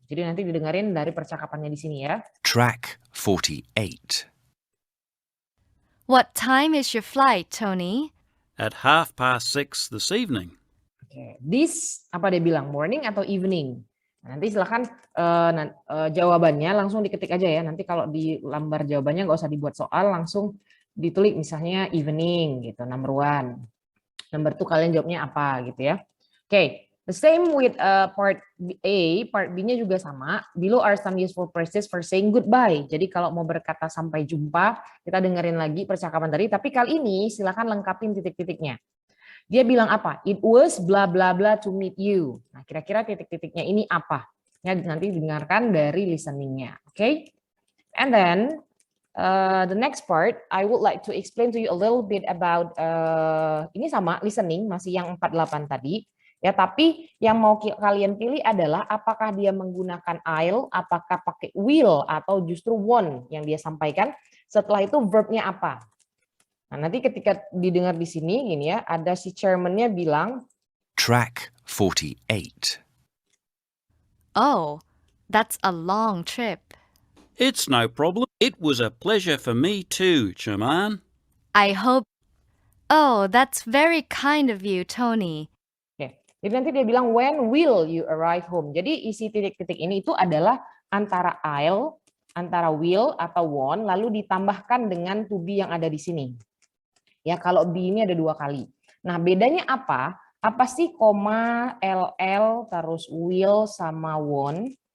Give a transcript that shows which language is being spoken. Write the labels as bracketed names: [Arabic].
[Indonesian] Jadi nanti didengarin dari percakapannya di sini ya. [English] Track 48. What time is your flight, Tony? At 6:30 this evening. [Indonesian] Oke, this apa dia bilang, morning atau evening? Nah, nanti silahkan jawabannya langsung diketik aja ya. Nanti kalau di lambar jawabannya nggak usah dibuat soal, langsung ditulis misalnya evening gitu, number 1. Number 2 kalian jawabnya apa gitu ya. Oke, [English] the same with part A, [Indonesian] part B-nya juga sama. [English] Below are some useful phrases for saying goodbye. [Indonesian] Jadi kalau mau berkata sampai jumpa, kita dengerin lagi percakapan tadi. Tapi kali ini silakan lengkapin titik-titiknya. Dia bilang apa? [English] It was bla bla bla to meet you. [Indonesian] Nah, kira-kira titik-titiknya ini apa? Ya, nanti dengarkan dari listeningnya. [English] Oke? And then the next part, I would like to explain to you a little bit about [Indonesian] ini sama [English] listening, [Indonesian] masih yang 48 tadi. Ya, tapi yang mau kalian pilih adalah apakah dia menggunakan I'll, apakah pakai will atau justru won't yang dia sampaikan. Setelah itu verbnya apa? Nah, nanti ketika didengar di sini gini ya, ada si chairman-nya bilang [English] Track 48. Oh, that's a long trip. It's no problem. It was a pleasure for me too, Chairman. I hope... Oh, that's very kind of you, Tony. [Indonesian] Oke. Jadi nanti dia bilang [English] when will you arrive home. [Indonesian] Jadi isi titik-titik ini itu adalah antara I'll, antara will atau won't, lalu ditambahkan dengan to be yang ada di sini. Ya, kalau be ini ada 2 kali. Nah, bedanya apa? Apa sih koma, LL, terus will sama won't?